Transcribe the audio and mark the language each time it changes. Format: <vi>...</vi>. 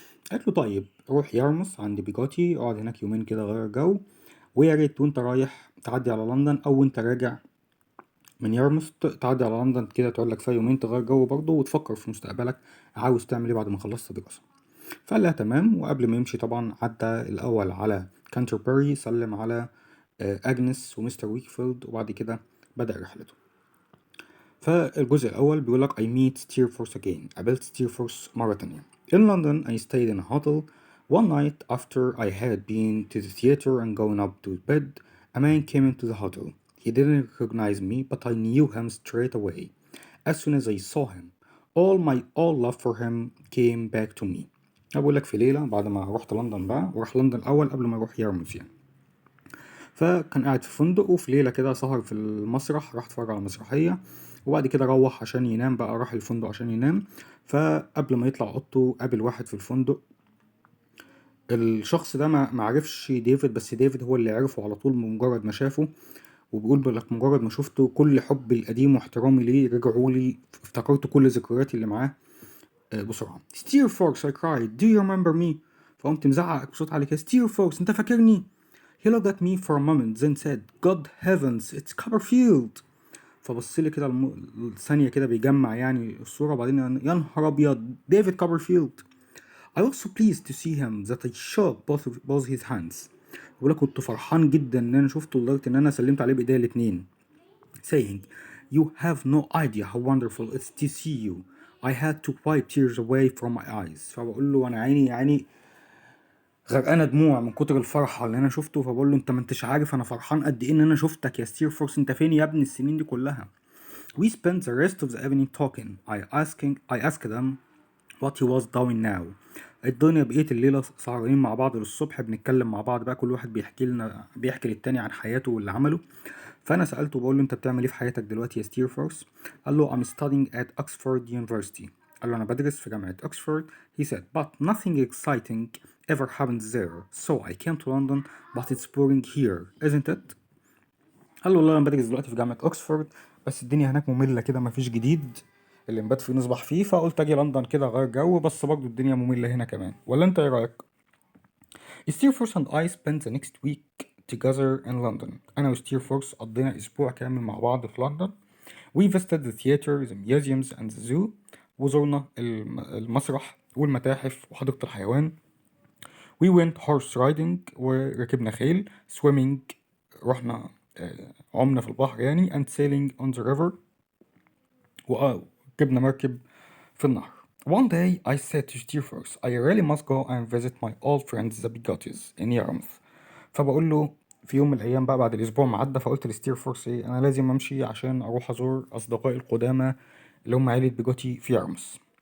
<ar>قالت له طيب روح يرمس عند بيجاتي، اقعد هناك يومين كده غير جو، ويا ريت وانت رايح تعدي على لندن او وانت راجع من يارموث تعدي على لندن كده تقعد لك فيها يومين تغير جو برضه وتفكر في مستقبلك عاوز تعمل ايه بعد ما خلصت دراسة. فقال لها تمام، وقبل ما يمشي طبعا عدى الأول على كانتربري، سلم على أجنس ومستر ويكفيلد، وبعد كده بدأ رحلته. فالجزء الأول بيقول لك</ar> <en>I meet Steerforth again.</en> <ar>قابلت Steerforth مرة تانية.</ar> <en>In London I stayed in a hotel. One night after I had been to the theater and going up to bed, a man came into the hotel. He didn't recognize me, but I knew him straight away. As soon as I saw him, all love for him came back to me.</en> <ar>بقول لك في ليلة بعد ما رحت لندن بقى، وراح لندن الأول قبل ما يروح يارموث يعني. فكان قاعد في فندق، وفي ليلة كده سهر في المسرح، راح اتفرج على مسرحية، وبعد كده روح عشان ينام بقى، راح الفندق عشان ينام. فقبل ما يطلع اوضته قابل واحد في الفندق. الشخص ده ما معرفش ديفيد، بس ديفيد هو اللي عرفه على طول بمجرد ما شافه، وبيقول لك مجرد ما شفته كل حبي القديم واحترامي ليه رجعوا لي، افتكرت كل ذكرياتي اللي معاه بسرعة.</ar> <en>ستير فوركس I cried, do you remember me؟</en> <ar>فقمت مزعق بصوت عالي كده، ستير فوركس انت فاكرني؟</ar> <en>He looked at me for a moment then said, God heavens, it's Copperfield.</en> <ar>فبصلي كده ثانية كده بيجمع يعني الصورة، وبعدين يا نهار أبيض، ديفيد كوبرفيلد.</ar> <en>I was so pleased to see him that I shook both his hands.</en> <ar>بقولك كنت فرحان جدا إن أنا شفته لدرجة إن أنا سلمت عليه بإيديا الاتنين.</ar> <en>Saying, you have no idea how wonderful it's to see you. I had to wipe tears away from my eyes.</en> <ar>فبقول له أنا عيني غرقانه دموع من كتر الفرحه اللي انا شفته. فبقول له انت ما انتش عارف انا فرحان قد ايه ان انا شفتك يا ستير فورس، انت فين يا ابني السنين دي كلها؟</ar> <en>We spent the rest of the evening talking. I asked them what he was doing now.</en> <ar>الدنيا بقيت الليله سهرانين مع بعض للصبح، بنتكلم مع بعض بقى، كل واحد بيحكي للتاني عن حياته واللي عمله. فانا سالته بقول له انت بتعمل ايه في حياتك دلوقتي يا ستير فورس؟ قال له</ar> <en>I'm studying at Oxford University.</en> <ar>قال له انا بدرس في جامعه اوكسفورد.</ar> <en>He said but nothing exciting ever happens there, so I came to London, but it's boring here, isn't it؟</en> <ar>قال له والله انا بدرس دلوقتي في جامعه اوكسفورد، بس الدنيا هناك ممله كده، مفيش جديد اللي نبات فيه نصبح فيه، فقلت اجي لندن كده غير جو، بس برضه الدنيا ممله هنا كمان، ولا انت ايه رايك؟ ستيرفورس</ar> <en>and I spent the next week together in London.</en> <ar>أنا وستيرفورس قضينا أسبوع كامل مع بعض في لندن.</ar> <en>We visited the theater, the museums and the zoo.</en> <ar>وزرنا المسرح والمتاحف وحديقة الحيوان.</ar> <en>We went horse riding</en> <ar>وركبنا خيل.</ar> <en>Swimming</en> <ar>رحنا عمنا في البحر يعني.</ar> <en>And sailing on the river</en> <ar>وركبنا مركب في النهر.</ar> <en>One day I said to Steerforth, I really must go and visit my old friends the Bigotis in Yarmouth.</en> <ar>فبقول له في يوم من الأيام بقى بعد الأسبوع ما عدى، فقلت لستيرفورث إيه، أنا لازم أمشي عشان أروح أزور أصدقائي القدامى اللي هم عيلة بيجوتي في يارموث.</ar>